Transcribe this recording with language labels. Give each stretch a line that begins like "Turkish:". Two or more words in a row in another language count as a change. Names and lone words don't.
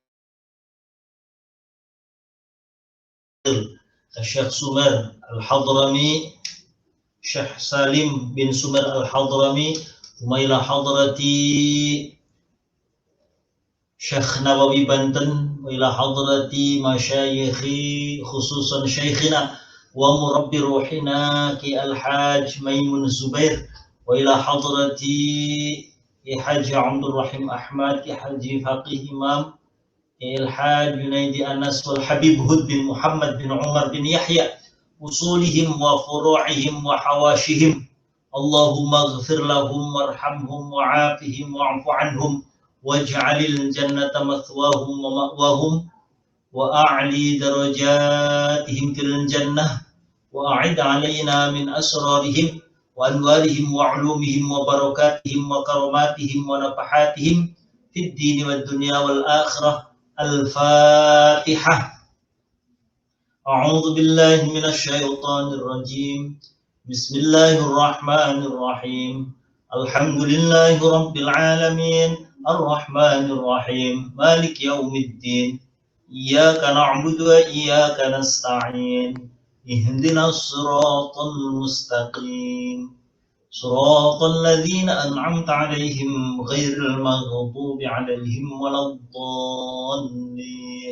Arabic: شيخ سومر الحضرمي، شيخ سالم بن سومر الحضرمي، وإلى حضرة شيخ نووي بنتن, وإلى حضرة المشايخ خصوصا شيخنا ومربي روحنا كي الحاج ميمون زبير، وإلى حضرة كي حاج عبد الرحيم أحمد، كي حاج فقيه إمام الحاج جنيدي أنس، والحبيب هود بن محمد بن عمر بن يحيى، أصولهم وفروعهم وحواشيهم. اللهم اغفر لهم وارحمهم وعافهم واعف عنهم واجعل الجنة مثواهم ومأواهم وأعل درجاتهم في الجنة وأعد علينا من أسرارهم وأنوارهم وعلومهم وبركاتهم وكراماتهم ونفحاتهم في الدين والدنيا والآخرة. Al-Fatihah. أعوذ بالله من الشيطان الرجيم. بسم الله الرحمن الرحيم الحمد لله رب العالمين. الرحمن الرحيم مالك يوم الدين إياك نعبد وإياك نستعين اهدنا الصراط المستقيم صراط الذين أنعمت عليهم غير المغضوب عليهم ولا الضالين.